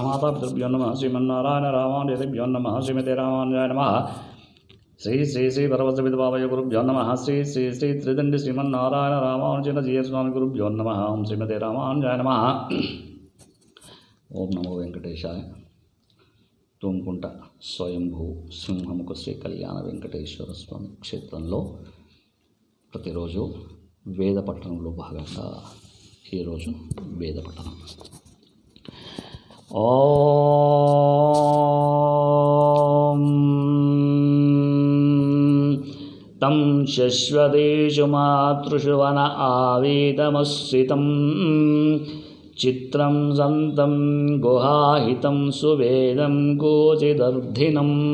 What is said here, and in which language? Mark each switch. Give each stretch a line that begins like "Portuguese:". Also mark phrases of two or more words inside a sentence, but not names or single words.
Sanskrit: मातापितृभ्यो नमः। श्रीमन्नारायण रामानुजेभ्यो नमः। श्रीमते रामानुजाय नमः। श्री श्री श्री भरवद्विद्भावय गुरुभ्यो नमः। श्री श्री श्री त्रिदंडी श्रीमन्नारायण रामानुजन जीय स्वामी गुरुभ्यो नमः। ओम श्रीमते रामानुजाय नमः। ओम नमो वेंकटेशाय।
Telugu: తూముకుంట స్వయంభూ సింహముఖ శ్రీ కళ్యాణ వెంకటేశ్వర స్వామి క్షేత్రంలో ప్రతిరోజు వేద పఠనంలో భాగంగా ఈరోజు వేద పఠనం.
Sanskrit: ఓం తం శశ్వతేషు మాతృషు వన ఆవేదమశ్రితం చిత్రం సంతం గుహాహితం సువేదం గోచిదర్ధినం